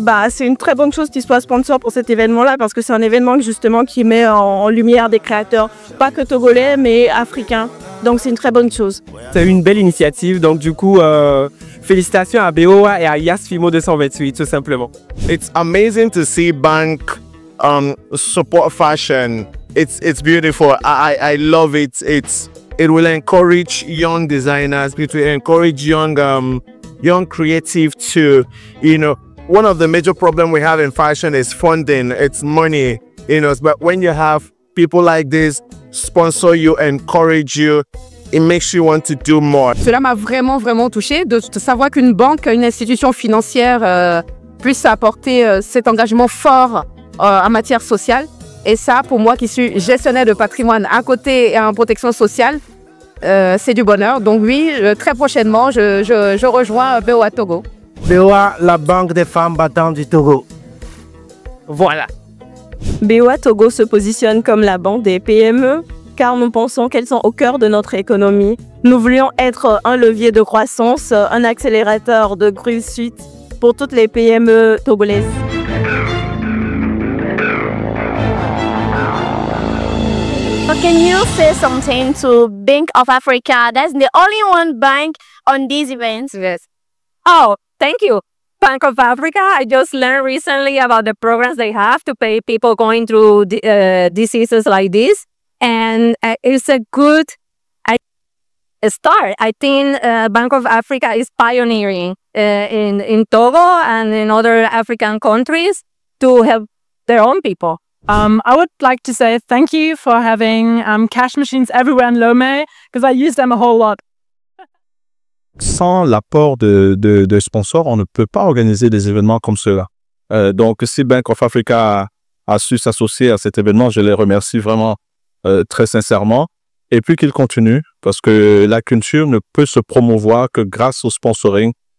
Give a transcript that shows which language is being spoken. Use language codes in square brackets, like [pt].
[fr] C'est une très bonne chose qu'ils soient sponsors pour cet événement-là parce que c'est un événement justement qui met en lumière des créateurs, pas que togolais, mais africains. Donc c'est une très bonne chose. C'est une belle initiative, donc du coup, félicitations à BOA et à Yas Fimo 228, tout simplement. [en] It's amazing to see bank support fashion. It's beautiful. I love it. It will encourage young designers. It will encourage young creative to, you know, one of the major problems we have in fashion is funding. It's money, you know. But when you have people like this sponsor you, encourage you, it makes you want to do more. [fr] Cela m'a vraiment touchée de savoir qu'une banque, une institution financière puisse apporter cet engagement fort en matière sociale. Et ça, pour moi qui suis gestionnaire de patrimoine à côté en protection sociale, c'est du bonheur. Donc oui, très prochainement, je rejoins BOA Togo. BOA, la banque des femmes battantes du Togo. Voilà. BOA Togo se positionne comme la banque des PME car nous pensons qu'elles sont au cœur de notre économie. Nous voulions être un levier de croissance, un accélérateur de réussite pour toutes les PME togolaises. [en] So can you say something to Bank of Africa? That's the only one bank on these events. Yes. Oh, thank you. Bank of Africa, I just learned recently about the programs they have to pay people going through diseases like this. And it's a good start. I think Bank of Africa is pioneering in Togo and in other African countries to help their own people. I would like to say thank you for having cash machines everywhere in Lomé because I use them a whole lot. [fr] Sans l'apport de sponsors, on ne peut pas organiser des événements comme cela. Donc, si Bank of Africa a su s'associer à cet événement, je les remercie vraiment très sincèrement. Et puis qu'il continue, parce que la culture ne peut se promouvoir que grâce au sponsoring.